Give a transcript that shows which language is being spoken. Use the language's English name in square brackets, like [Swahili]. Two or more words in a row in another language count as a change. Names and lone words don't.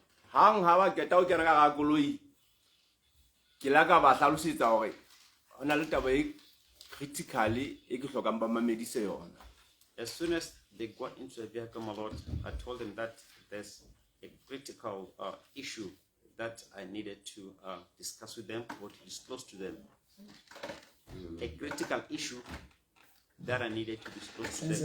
[Southern Sotho] hang ha ba keta o kena ka ga koloi ke la ka ba hlalosetsa hore hona le taba e critically e ke hlokang ba mamedise yona. [English] As soon as they got into the vehicle, my lord, I told them that there's a critical issue that I needed to discuss with them or to disclose to them. A critical issue that I needed to disclose to them.